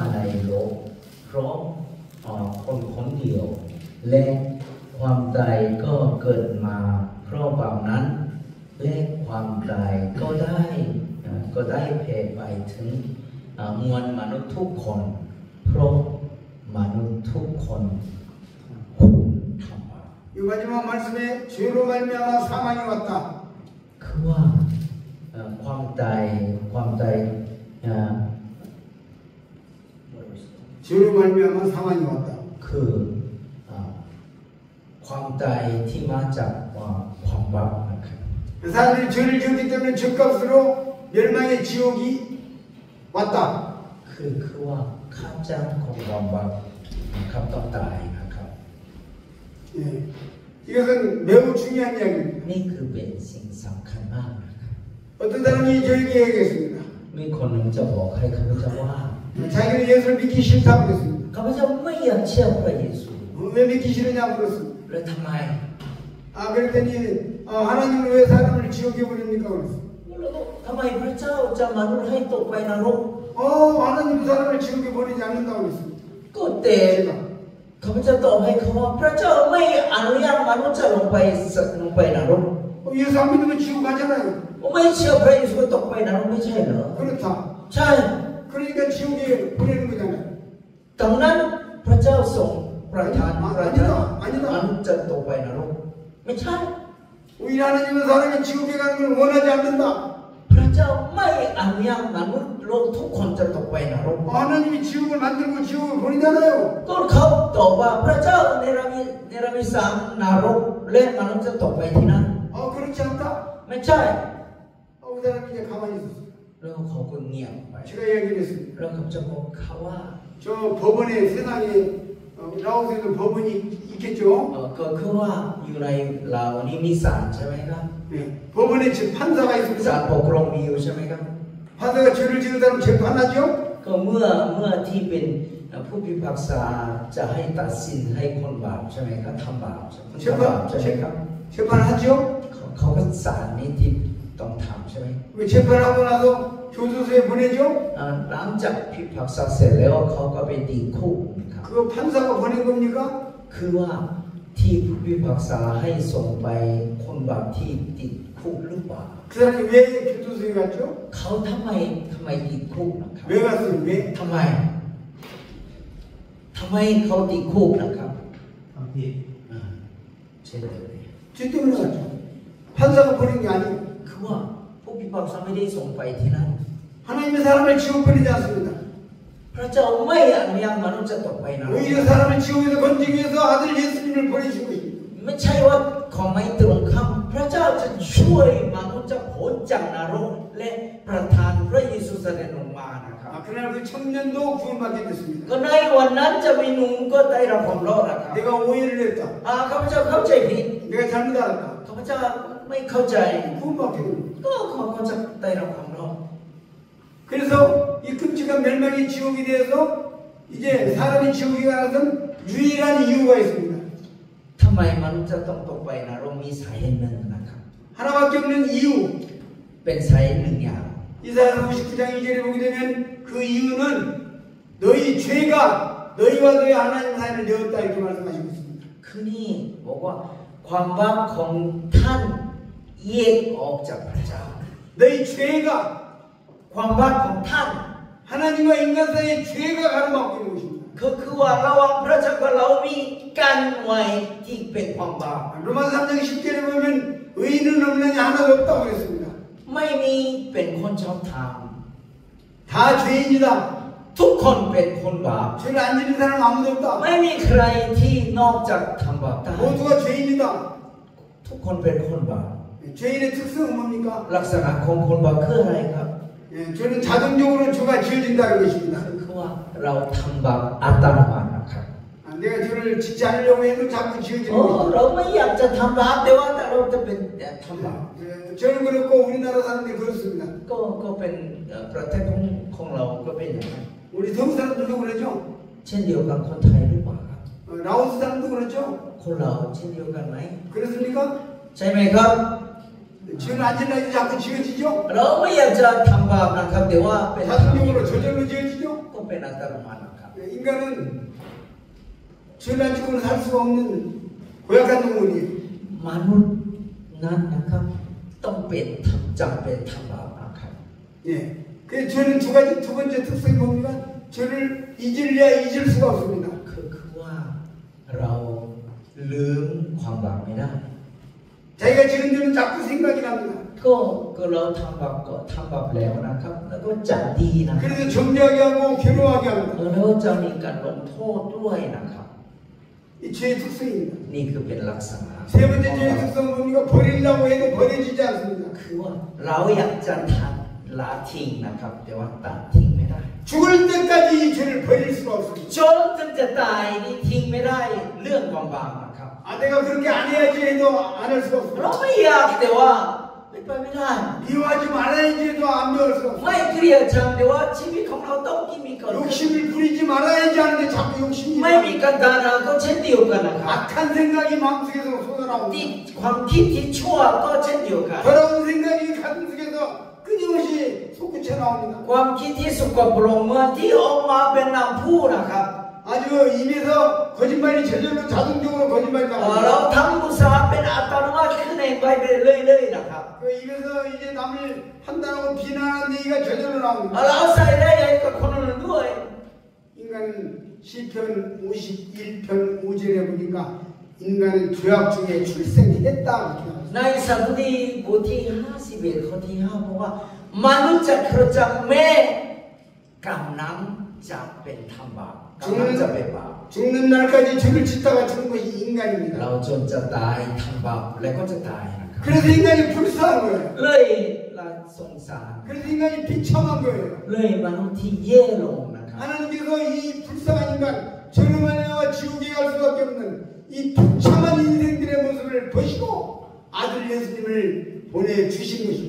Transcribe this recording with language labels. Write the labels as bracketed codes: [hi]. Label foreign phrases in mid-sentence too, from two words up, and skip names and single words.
[th] ในโลกเพราะคนเดียวและความตายก็เกิดมาเพราะบาปนั้นและความตายก็ได้แผ่ไปถึงมวลมนุษย์ทุกคนเพราะมนุษย์ทุกคนทำบาป [ko] 이 마지막 말씀에 죄로 말미암아 사망이 왔다. [th] คือว่าความตาย [ko] 죄로 말미암아 사망이 왔다. [th] คือความตายที่มาจากความบาปนะครับ [ko] 그 사람들이 죄를 지었기 때문에 죄값으로 멸망의 지옥이 왔다. [th] คือว่าค่าจ้างของความบาปนะครับต้องตายนะครับ [ko] 예. 이것은 매우 중요한 이야기입니다. [th] นี่คือเป็นสิ่งสำคัญมากนะครับ [ko] 이 어떤 사람이 저에게 얘기했습니다. [th] มีคนหนึ่งจะบอกให้ข้าพเจ้าว่า [ko] 자기는 예수를 믿기 싫다고 그랬습니다. [th] ข้าพเจ้าไม่อยากเชื่อพระเยซู [ko] 왜 믿기 싫으냐고 물었습니다. [th] แล้วทำไม [ko] 그랬더니 하나님은 왜 사람을 지옥에 보냅니까? 그랬습니다. [th] แล้วทำไมพระเจ้าจะมนุษย์ให้ตกไปนรก [ko] 하나님 사람을 지옥에 보내지 않는다고 그랬습니다. [th] ก็แต่ข้าพเจ้าตอบให้เขาว่าพระเจ้าไม่อนุญาตมนุษย์จะลงไปนรก [ko] 예수 안 믿으면 지옥 가잖아요. [th] ไม่เชื่อพระเยซูตกไปนรกไม่ใช่เหรอ [ko] 그렇다. [th] ใช่ [ko] 그러니까 지옥에 보내는 거잖아요. [th] ดังนั้นพระเจ้าทรงประทานมนุษย์จะตกไปนรกไม่ใช่ [ko] 오히려 하나님은 사람이 지옥에 가는 걸 원하지 않는다. [th] พระเจ้าไม่อนุญาตมนุษย์โลกทุกคนจะตกไปนรก [ko] 하나님이 지옥을 만들고 지옥을 보내잖아요. [th] ก็เขาตอบว่าพระเจ้าเนรมิตสร้างนรกและมนุษย์จะตกไปที่นั่น [ko] 그렇지 않다. [th] ไม่ใช่ [ko] 그 사람이 이제 가만히 있었어요. [th] แล้วเขาก็เงียบไป [ko] 제가 얘기를 했습니다. [th] แล้วเขาจะบอกเขาว่า [ko] 저 법원에 세상에 라오스에도 법원이 있겠죠. [th] ก็คือว่าอยู่ในลาวนี้มีศาลใช่ไหมครับ [ko] 네. 법원에 판사가 [th] ศาล [ko] 있습니다. [th] ปกครองมีอยู่ใช่ไหมครับ [ko] 판사가 죄를 지은 사람 재판하죠. [th] ก็เมื่อที่เป็นผู้พิพากษาจะให้ตัดสินให้คนบาปใช่ไหมครับทำบาปใช่ไหมครับ [ko] 재판하죠. [th] เขาก็ศาลนี้ที่ต้องทำใช่ไหม [ko] 왜 재판하고 나서 교도소에 보내죠? [th] หลังจากพิพากษาเสร็จแล้วเขาก็ไปติดคุกครับ [ko] 그거 판사가 보낸 겁니까? [th] คือว่าที่ผู้พิพากษาให้ส่งไปคนบาปที่ติดคุกหรือเปล่า [ko] 그 사람이 왜 교도소에 갔죠? [th] เขาทำไมติดคุกนะครับ 왜 갔어요? 왜? ทำไมเขาติดคุกนะครับ ทำผิด เช่นเลย [ko] 죄 때문에 갔죠. 판사가 보낸 게 아니고 [th] คือว่าผู้พิพากษาไม่ได้ส่งไปที่นั่น [ko] 하나님의 사람을 지옥 보내지 않습니다. [th] พระเจ้าไม่อนุญาตมนุษย์จะตกไปนรก [ko] 오히려 사람을 지옥에서 건지기 위해서 아들 예수님을 보내신 것입니다. [th] ไม่ใช่ว่าของไม่ตรงคำพระเจ้าจะช่วยมนุษย์จะพ้นจากนรกและประทานพระเยซูเสด็จลงมานะครับ [ko] 그날 그 청년도 구원받게 됐습니다. [th] ก็ในวันนั้นจะมีหนุ่มก็ได้รับความรอดนะครับ [ko] 내가 오해를 했다. [th] ข้าพเจ้าเข้าใจผิด [ko] 내가 잘못 알았다. [th] ข้าพเจ้าไม่เข้าใจ [ko] 구원받게 됩니다. [th] ก็เขาจะได้รับความรอด [ko] 그래서 이 끔찍한 멸망의 지옥에 대해서 이제 사람이 지옥에 가는 유일한 이유가 있습니다. [th] ทำไมมนุษย์จะต้องตกไปนรกมีสาเหตุหนึ่งนะครับ [ko] 하나밖에 없는 이유. [th] เป็นสาเหตุหนึ่งอย่าง [ko] 이사야 59장 2절에 보게 되면 그 이유는 너희 죄가 너희와 너희 하나님 사이를 내었다 이렇게 말씀하시고 있습니다. [th] คือนี่บอกว่าความบาปของท่านแยกออกจากพระเจ้า [ko] 너희 죄가 [th] ความบาปของท่าน [ko] 하나님과 인간 사이의 죄가 가로막고 있는 것입니다. [th] ก็คือว่าระหว่างพระเจ้ากับเรามีกันไว้ที่เป็นความบาป [ko] 로마서 3장 10절에 보면 의인은 없느냐 하나도 없다고 그랬습니다. [th] ไม่มีเป็นคนชอบธรรม [ko] 다 죄인이다. [th] ทุกคนเป็นคนบาป [ko] 죄를 안 지는 사람 아무도 없다. [th] ไม่มีใครที่นอกจากทำบาปได้ [ko] 모두가 죄인이다. [th] ทุกคนเป็นคนบาป [ko] 죄인의 특성은 뭡니까? [th] ลักษณะของคนบาปคืออะไรครับ [ko] 죄는 자동적으로 죄가 지어진다는 것입니다. [th] คือว่าเราทำบาปอัตโนมัตินะครับ [ko] 내가 죄를 짓지 않으려고 해도 자꾸 지어지는 것입니다. [th] เราไม่อยากจะทำบาปแต่ว่าเราจะเป็นทำบาป [ko] 저는 그렇고 우리나라 사람들이 그렇습니다. [th] ก็เป็นประเทศของเราก็เป็นอย่างนั้น [ko] 우리 서구 사람들도 그러죠. [th] เช่นเดียวกับคนไทยหรือเปล่าครับ [ko] 라오스 사람도 그렇죠. [th] คนเราเช่นเดียวกันไหม [ko] 그렇습니까? [th] ใช่ไหมครับ [ko] 죄를 안 지려고 자꾸 지어지죠. [th] เราไม่อยากจะทำบาปนะครับแต่ว่าเป็น [ko] 자동적으로 저절로 지어지죠. [th] ก็เป็นอัตโนมัตินะครับ [ko] 인간은 죄를 안 지고는 살 수가 없는 고약한 동물이에요. [th] มนุษย์นั้นนะครับต้องเป็นจำเป็นทำบาปนะครับ [ko] 예. 그 죄는 두 번째 특성이 뭡니까? 죄를 잊으려 잊을 수가 없습니다. [th] คือว่าเราลืมความบาปไม่ได้ [ko] 자기가 지은 죄는 자꾸 생각이 납니다. [th] ก็เราทำบาปแล้วนะครับแล้วก็จะดีนะครับ [ko] 그래서 정죄하게 하고 괴로워하게 합니다. [th] แล้วจะมีการลงโทษด้วยนะครับ [ko] 이 죄의 특성입니다. [th] นี่คือเป็นลักษณะ [ko] 세 번째 죄의 특성은 뭡니까? 버리려고 해도 버려지지 않습니다. [th] คือว่าเราอยากจะละทิ้งนะครับแต่ว่าตัดทิ้งไม่ได้ [ko] 죽을 때까지 이 죄를 버릴 수가 없습니다. [th] จนถึงจะตายนี่ทิ้งไม่ได้เรื่องความบาปนะครับ [ko] 내가 그렇게 안 해야지 해도 안 할 수가 [th] เรา [ko] 없습니다. [th] ไม่อยากแต่ว่าไม่ไปไม่ได้ [ko] 미워하지 말아야지도 안 배울 수 없어. [th] ไม่เกลียดชังแต่ว่าชีวิตของเราต้องที่มีก่อน [ko] 욕심을 부리지 말아야지 하는데 자꾸 욕심이 [th] ไม่มีการด่าเราก็เช่นเดียวกันนะครับ [ko] 악한 생각이 마음속에서 [th] ที่ [ko] 쏟아나오고 [th] ความคิดที่ชั่วก็เช่นเดียวกัน [ko] 더러운 생각이 가슴속에서 끊임없이 솟구쳐 나옵니다. [th] ความคิดที่สกปรกเมื่อที่ออกมาเป็นน้ำพุนะครับ [ko] 아주 입에서 거짓말이 저절로 자동적으로 거짓말이 [th] เรา [ko] 나옵니다. [th] ทำมุสาเป็นอัตโนมัติขึ้นเองไปเรื่อยๆนะครับ [ko] 그 입에서 이제 남을 판단하고 비난하는 얘기가 저절로 나옵니다. [th] เราใส่ได้ยังกับคนอื่นด้วย [ko] 인간 시편 51편 5절에 보니까 인간은 죄악 중에 출생했다. [th] ในสดุดีบทที่51ข้อที่5บอกว่ามนุษย์จะเกิดจากแม่กำลังจะเป็นทำบาปกำลังจะเป็นบาป [ko] 죽는 날까지 죄를 짓다가 죽는 것이 인간입니다. [th] เราจนจะตายทำบาปแล้วก็จะตายนะครับ [ko] 그래서 인간이 불쌍한 거예요. [th] เลยเราสงสาร [ko] 그래서 인간이 비참한 거예요. [th] เลยมนุษย์ที่แย่ลงนะครับ [ko] 하나님께서 이 불쌍한 인간, 저놈아내와 지옥에 갈 수밖에 없는 이 비참한 인생들의 모습을 보시고 아들 예수님을 보내주신 것입니다.